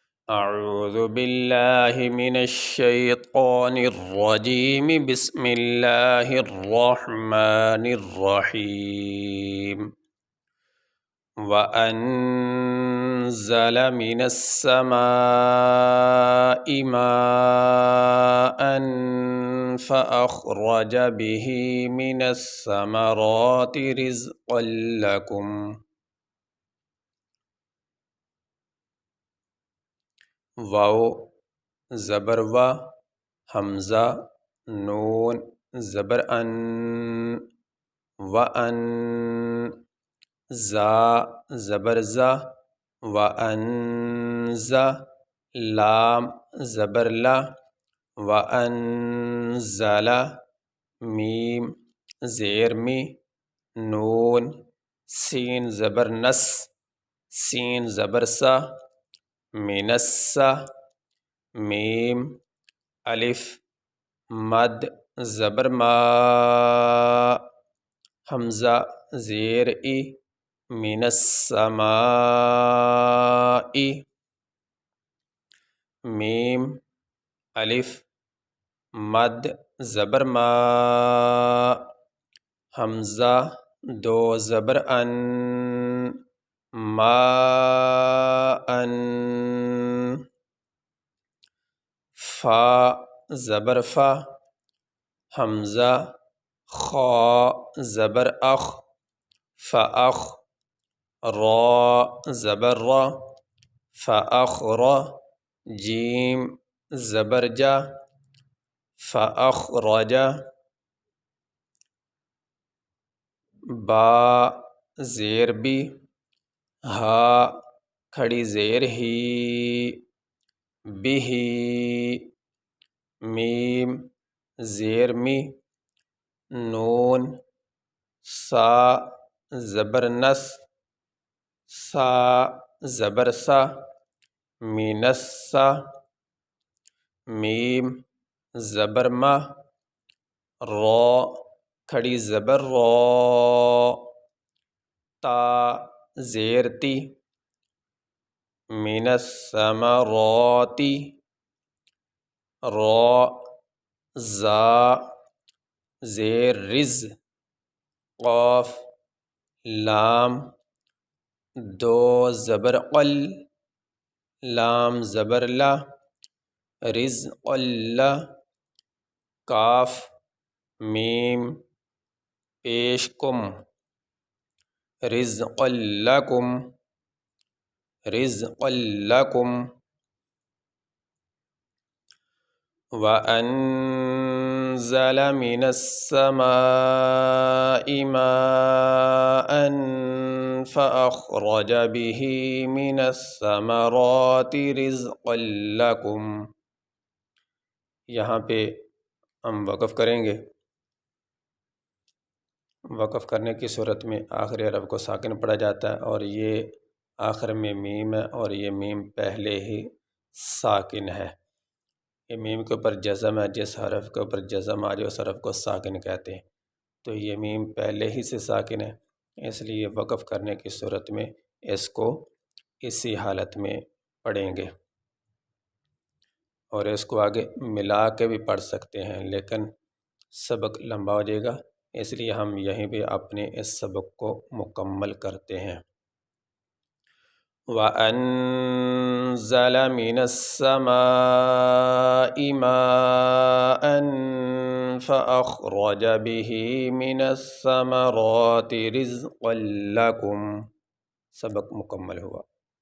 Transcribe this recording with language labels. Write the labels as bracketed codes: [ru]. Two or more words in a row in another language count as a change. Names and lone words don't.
[ar] اعوذ باللہ من الشیطان الرجیم بسم اللہ الرحمن الرحیم وَأَنزَلَ مِنَ السَّمَاءِ مَاءً فَأَخْرَجَ بِهِ مِنَ الثَّمَرَاتِ رِزْقًا لَكُمْ [ur] واو زبر و حمزہ نون زبر ان وَأَن زا زبر زا وَأَنزَ لام زبر لا وَأَنزَلَ میم زیر می نون سین زبر نس سین زبر سا منسا میم الف مد زبر ما حمزہ زیر ای [ar] من السماء [ur] میم الف مد زبر ما حمزہ دو زبر ان ما ان فا زبر فا حمزہ خا زبر اخ فاخ را زبر را فاخر جیم زبر جا فاخرج با زیر بی ہا کھڑی زیر ہی بھی میم زیر می نون سا زبر نس سا زبر سا منسا میم زبر ما را کھڑی زبر را تا زیر تی [ar] من الثمرات [ur] را زا زیر رز قاف لام دو زبر قل لام زبر لا رزق اللہ کاف میم پیش کم [ar] رزق لکم رزق لکم وَأَنزَلَ مِنَ السَّمَاءِ مَاءً فَأَخْرَجَ بِهِ مِنَ الثَّمَرَاتِ رِزْقًا لَكُمْ [ur] یہاں پہ ہم وقف کریں گے۔ وقف کرنے کی صورت میں آخری حرف کو ساکن پڑھا جاتا ہے اور یہ آخر میں میم ہے اور یہ میم پہلے ہی ساکن ہے۔ یہ میم کے اوپر جزم ہے، جس حرف کے اوپر جزم آ جائے اس حرف کو ساکن کہتے ہیں، تو یہ میم پہلے ہی سے ساکن ہے، اس لیے وقف کرنے کی صورت میں اس کو اسی حالت میں پڑھیں گے، اور اس کو آگے ملا کے بھی پڑھ سکتے ہیں لیکن سبق لمبا ہو جائے گا، اس لیے ہم یہیں پہ اپنے اس سبق کو مکمل کرتے ہیں۔ [ar] وَأَنزَلَ مِنَ السَّمَاءِ مَاءً فَأَخْرَجَ بِهِ مِنَ الثَّمَرَاتِ رِزْقًا لَكُمْ [ur] سبق مکمل ہوا۔